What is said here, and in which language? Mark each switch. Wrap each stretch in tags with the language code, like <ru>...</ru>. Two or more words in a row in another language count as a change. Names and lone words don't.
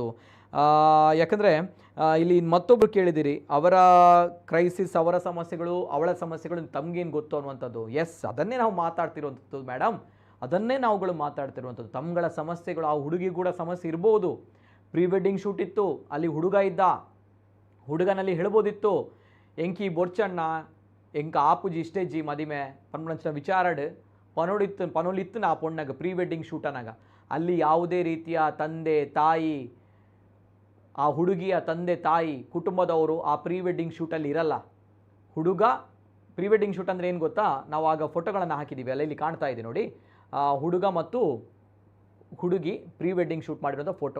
<kn>ಯಾಕಂದರೆ ಇಲ್ಲಿ ಮತ್ತೊಬ್ಬರು ಕೇಳಿದಿರಿ, ಅವರ ಕ್ರೈಸಿಸ್, ಅವರ ಸಮಸ್ಯೆಗಳು, ಅವಳ ಸಮಸ್ಯೆಗಳು ತಮಗೇನು ಗೊತ್ತು ಅನ್ನುವಂಥದ್ದು. ಎಸ್, ಅದನ್ನೇ ನಾವು ಮಾತಾಡ್ತಿರುವಂಥದ್ದು ಮೇಡಮ್, ಅದನ್ನೇ ನಾವುಗಳು ಮಾತಾಡ್ತಿರುವಂಥದ್ದು. ತಮ್ಮಗಳ ಸಮಸ್ಯೆಗಳು, ಆ ಹುಡುಗಿ ಕೂಡ ಸಮಸ್ಯೆ ಇರ್ಬೋದು.</kn> <en>pre wedding shoot</en> <kn>ಇತ್ತು, ಅಲ್ಲಿ ಹುಡುಗ ಇದ್ದ, ಹುಡುಗನಲ್ಲಿ ಹೇಳ್ಬೋದಿತ್ತು</kn> <tcy>ಎಂಕಿ ಬೊರ್ಚಣ್ಣ ಎಂಕ ಆಪುಜಿ ಇಷ್ಟೇಜಿ ಮದಿಮೆ ಪನ್ಮಂಚಿನ ವಿಚಾರಡ್ ಪನೋಲಿತ್ತು ನಾ ಪೊಣ್ಣಗ</tcy> <en>pre wedding</en> <tcy>ಶೂಟನಾಗ.</tcy> <kn>ಅಲ್ಲಿ ಯಾವುದೇ ರೀತಿಯ ತಂದೆ ತಾಯಿ, ಆ ಹುಡುಗಿಯ ತಂದೆ ತಾಯಿ ಕುಟುಂಬದವರು ಆ</kn> <en>pre wedding</en> <kn>ಶೂಟಲ್ಲಿ ಇರಲ್ಲ. ಹುಡುಗ</kn> <en>pre wedding shoot</en> <kn>ಅಂದರೆ ಏನು ಗೊತ್ತಾ, ನಾವು ಆಗ ಫೋಟೋಗಳನ್ನು ಹಾಕಿದ್ದೀವಿ ಅಲ್ಲ, ಇಲ್ಲಿ ಕಾಣ್ತಾ ಇದೆ ನೋಡಿ, ಹುಡುಗ ಮತ್ತು ಹುಡುಗಿ</kn> <en>pre wedding shoot</en> <kn>ಮಾಡಿರೋಂಥ ಫೋಟೋ.</kn>